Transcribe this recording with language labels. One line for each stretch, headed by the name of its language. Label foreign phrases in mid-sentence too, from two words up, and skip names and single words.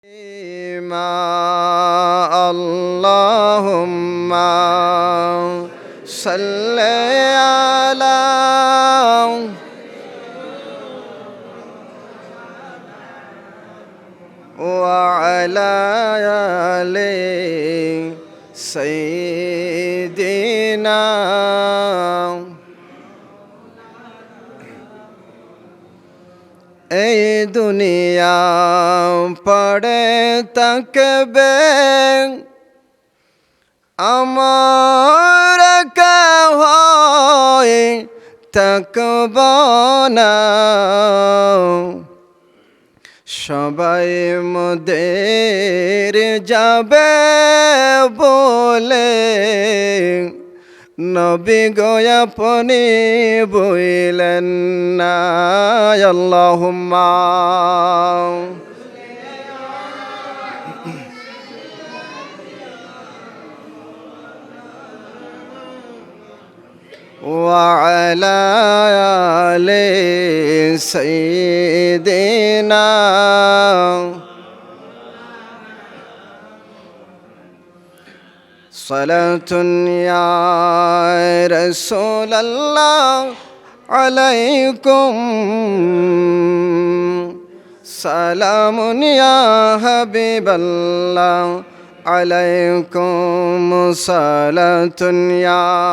Arabic: اللهم صل على و على آل
Bangla: sayyidina এই দুনিয়া পড়ে থাকবে আমার হয় থাকব না সবাই মোদের যাবে বলে নবী গো আপনি বইলেন না
Arabic: اللهم و على آل سيدنا صلاة يا رسول الله عليكم سلام يا حبيب الله عليكم صلاة يا